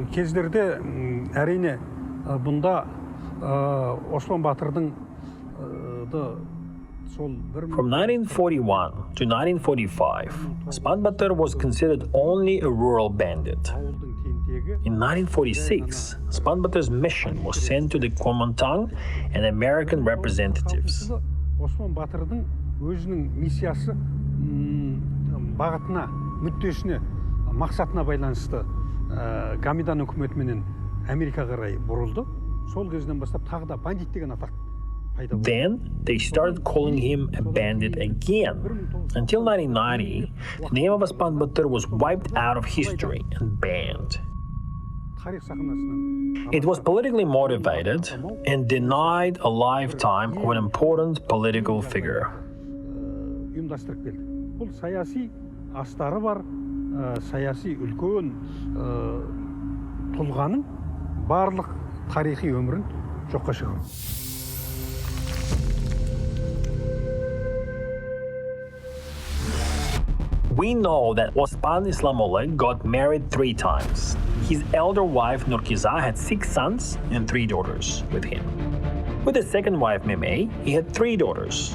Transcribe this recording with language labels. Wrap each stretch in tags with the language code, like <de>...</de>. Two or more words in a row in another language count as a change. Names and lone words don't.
<en>1941 to 1945, Ospan Batyr was considered only a rural bandit. In 1946, Ospan Batyr's mission was sent to the Kuomintang and American representatives.</en> <kk>Ospan Batyrдың өзінің миссиясы бағытына, мүддесіне, мақсатына байланысты Гамидан үкіметіменен Америкаға қарай бұрылды. Сол кезден бастап тағы да бандит деген атақ</kk> <en>Then they started calling him a bandit again. Until 1990, the name of Ospan Batyr was wiped out of history and banned. It was politically motivated and denied a lifetime of an important political figure.</en> <kk>Ұйымдастырып келді. Бұл саяси астары бар, саяси үлкен тұлғаның барлық тарихи өмірін жоққа шығарды.</kk> <en>We know that Ospan Islamollah got married 3 times. His elder wife Nurkiza had 6 sons and 3 daughters with him. With the second wife Meme, he had 3 daughters.</en>